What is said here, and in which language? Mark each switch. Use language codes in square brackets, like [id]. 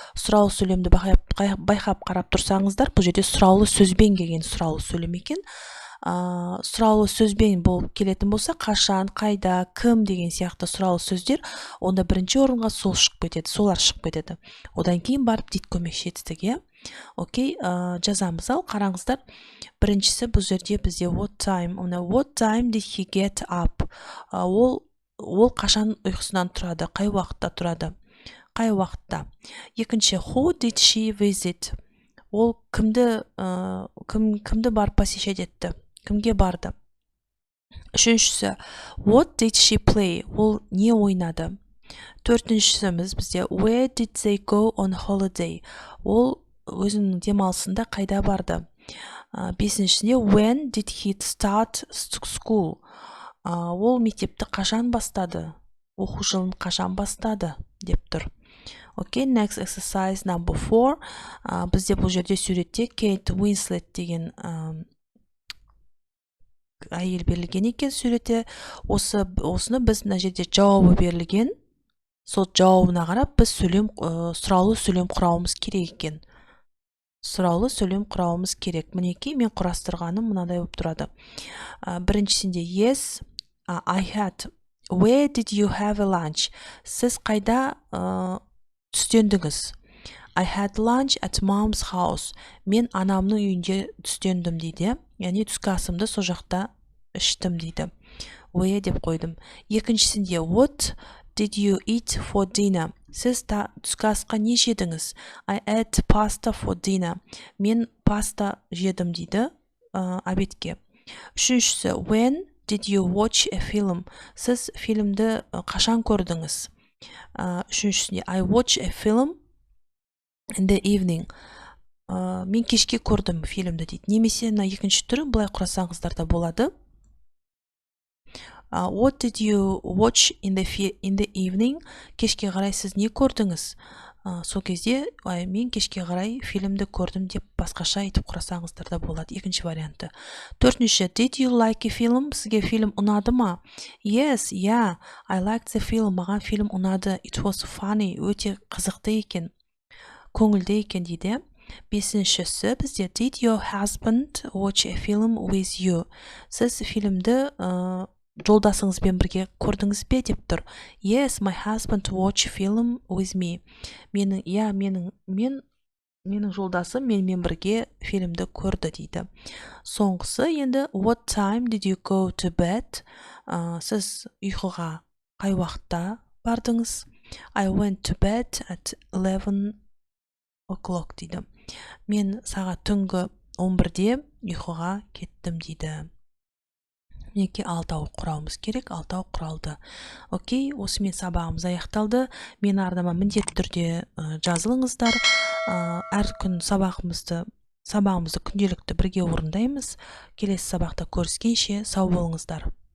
[kk] Сұраулы сөйлемді байқап қарап тұрсаңыздар, бұл жерде сұраулы сөзбен келген сұраулы сөйлем екен. Сұраулы сөзбен болып келетін болса, қашан, қайда, кім деген сияқты сұраулы сөздер, онда бірінші орынға солар шығып кетеді. Одан кейін барып did көмекші етістігі. Окей, жазамыз ал, қараңыздар. Біріншісі бұл жерде бізде [en] what time did he get up? [kk] Ол қашан ұйқысынан тұрады, қай уақытта. Екінші, [en] who did she visit? [kk] Ол кімді барып посещать етті? Кімге барды? Үшіншісі, [en] what did she play? [kk] Ол не ойнады? Төртіншісіміз бізде [en] where did they go on holiday? [kk] Ол өзінің демалысында қайда барды? Бесіншісінде [en] when did he start school? [kk] Ол мектепті қашан бастады? Оқу жылын қашан бастады? Деп тұр. [en] Okay, next exercise number 4. [kk] Бізде бұл жерде суретте Кейт Уинслет деген әйел берілген екен суреті. Осыны біз мына жерде жауабы берілген. Сол жауабына қарап біз сұраулы сөйлем құрауымыз керек екен. сұраулы сөйлем құрауымыз керек. Мінекей мен құрастырғаным мынадай болып тұрады. Біріншісінде [en] yes, I had. Where did you have a lunch? [kk] Сіз қайда түстендіңіз? [en] I had lunch at mom's house. [kk] Мен анамның үйінде түстендім дейді. Яғни түскі асымды сол жақта іштім дейді. Where деп қойдым. Екіншісінде [en] what did you eat for dinner? [kk] Сіз түскі асқа не жедіңіз? [en] I ate pasta for dinner. [kk] Мен паста жедім дейді обедке. Үшіншісі [en] when did you watch a film? [kk] Сіз фильмді қашан көрдіңіз? Үшіншісінде [en] I watch a film in the evening. [kk] Мен кешке көрдім фильмді дейді. Немесе мына екінші түрі былай құрасаңыздар да болады. [en] What did you watch in the evening? [kk] Кешке қарай сіз не көрдіңіз? Сол кезде мен кешке қарай фильмді көрдім деп басқаша айтып құрасаңыздар да болады. Екінші варианты. Төртінші, [en] did you like a film? [kk] Сізге фильм ұнады ма? [en] Yes, yeah, I liked the film. [kk] Маған фильм ұнады. [en] It was funny. [kk] Өте қызықты екен. Көңілді екен дейді. Бесіншісі бізде [en] did your husband watch a film with you? [kk] Сіз фильмді жолдасыңызбен бірге көрдіңіз бе деп тұр. [en] Yes, my husband watch film with me. [kk] Менің жолдасым менімен бірге фильмді көрді дейді. Соңғысы енді [en] what time did you go to bed? [kk] Сіз ұйқыға қай уақытта бардыңыз? [en] I went to bed at 11 o'clock [kk] дейді. Мен сағат түнгі 11-де ұйқыға кеттім дейді. Мінекей 6 құрауымыз керек, 6 құралды. Окей, осымен сабағымыз аяқталды. Мен арнама міндетті түрде жазылыңыздар. Әр күн сабағымызды күнделікті бірге орындаймыз. Келесі сабақта көріскенше сау болыңыздар.